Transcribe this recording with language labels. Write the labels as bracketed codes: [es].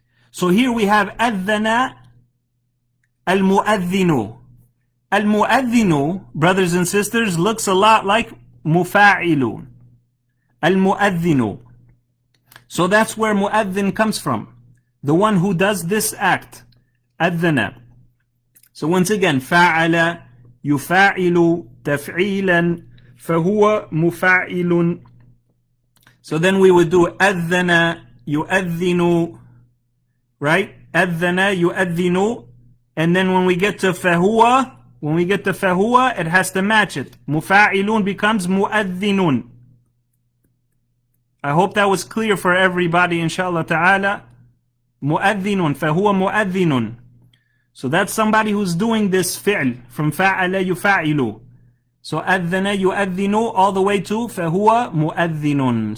[en] So here we have [ar] أذن المؤذن. [en] المؤذن, brothers and sisters, looks a lot like مفاعل. [ar] المؤذن. [en] So that's where مؤذن comes from. The one who does this act. [ar] أذن. [en] So once again, [ar] فَعَلَ يُفَاعِلُ تَفْعِيلًا فَهُوَ مُفَاعِلٌ. [en] So then we would do [ar] أذن يؤذن, [en] right? [ar] أذن يؤذن. [en] And then when we get to فَهُوَ, it has to match it. [ar] مُفَاعِلٌ [en] becomes [ar] مُؤذِّنٌ. [en] I hope that was clear for everybody, inshallah ta'ala. [ar] مُؤذِّنٌ فَهُوَ مُؤذِّنٌ. [en] So that's somebody who's doing this fi'l from [ar] فَعَلَ يُفَاعِلُ. [en] So [ar] أذن يؤذن [en] all the way to [ar] فَهُوَ مُؤذِّنٌ.